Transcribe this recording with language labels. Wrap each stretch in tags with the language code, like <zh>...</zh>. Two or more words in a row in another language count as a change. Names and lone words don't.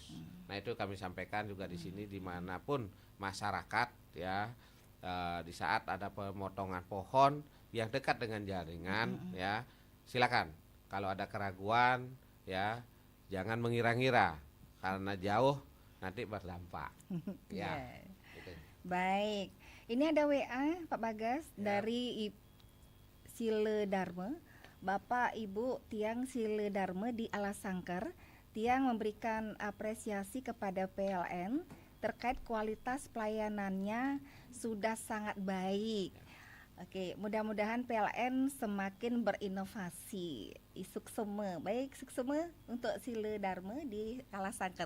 <id>Nah, itu kami sampaikan juga di sini dimanapun masyarakat ya, di saat ada pemotongan pohon yang dekat dengan jaringan ya, silakan kalau ada keraguan ya jangan mengira-ngira karena jauh nanti berdampak. Ya. Gitu. Baik, ini ada WA Pak Bagas dari Sile Dharma, Bapak Ibu Tiang Sile Dharma di Alasangker. Tiang memberikan apresiasi kepada PLN terkait kualitas pelayanannya sudah sangat baik. Oke, mudah-mudahan PLN semakin berinovasi. Suksema, baik suksema untuk Sile Dharma di Alasangker.</id>